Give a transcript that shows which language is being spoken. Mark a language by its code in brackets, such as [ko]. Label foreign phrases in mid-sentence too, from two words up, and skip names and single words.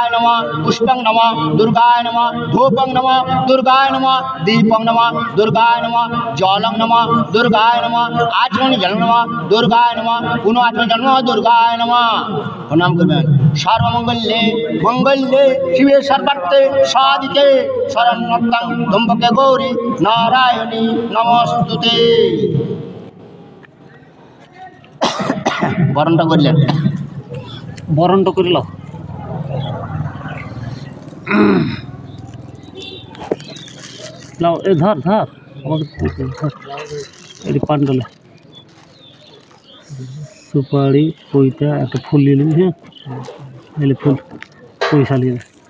[sa] नमः पुष्पं नमः दुर्गाय नमः धूपं नमः दुर्गाय नमः दीपं नमः दुर्गाय नमः जलं नमः दुर्गाय नमः आचमनि जल नमः दुर्गाय नमः पुनः जल नमः दुर्गाय नमः [bn] প্রণাম করবেন [sa] सर्वमंगल्ये मंगल्ये शिवे सर्वार्थे साधिके शरण्यं त्र्यंबके गौरी नारायणी नमस्तुते [bn] বরণটা করলেন বরণটা করে নাও নাও এ ধর ধর আমাকে ধর এটি পান্ডলে সুপারি পইতা একটা ফুল নিয়ে নিবি হ্যাঁ এলে ফুল পয়সা নিয়ে